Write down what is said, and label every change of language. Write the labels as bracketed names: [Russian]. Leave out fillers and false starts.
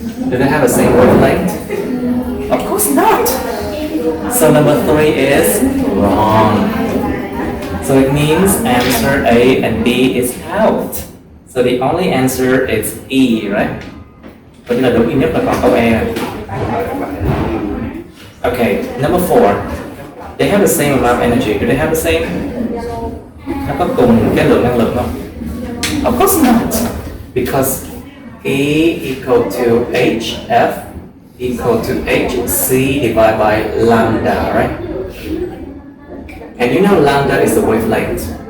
[English] Do they have the same wavelength? Of course not. So number 3 is wrong. So it means answer A and B is out. So the only answer is E, right? [Vietnamese] Vậy là đúng nhất là còn câu E. [English] Okay, number 4. They have the same amount of energy. Do they have the same? [Vietnamese] Nó có cùng cái lượng năng lượng không? [English] Of course not. Because E equal to HF equal to hc divided by lambda, right? And you know lambda is the wavelength.